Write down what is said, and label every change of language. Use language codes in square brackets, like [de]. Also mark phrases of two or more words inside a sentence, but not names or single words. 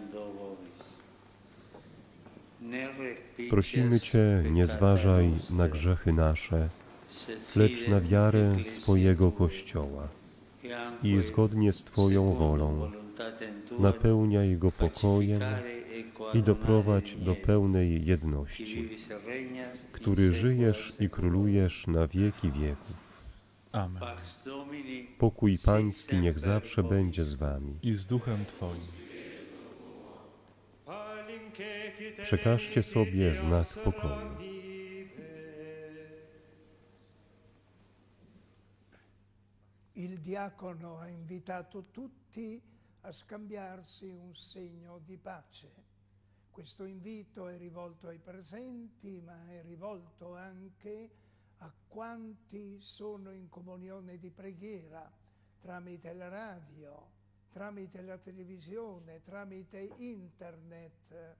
[pl] Prosimy Cię, nie zważaj na grzechy nasze, lecz na wiarę swojego Kościoła i zgodnie z Twoją wolą napełniaj go pokojem i doprowadź do pełnej jedności, który żyjesz i królujesz na wieki wieków. Amen. Pokój Pański niech zawsze będzie z Wami. I z duchem Twoim. Przekażcie sobie znak pokoju. [it] Il diacono ha invitato tutti a scambiarsi un segno di pace. Questo invito è rivolto ai presenti, ma è rivolto anche a quanti sono in comunione di preghiera tramite la radio, tramite la televisione, tramite internet.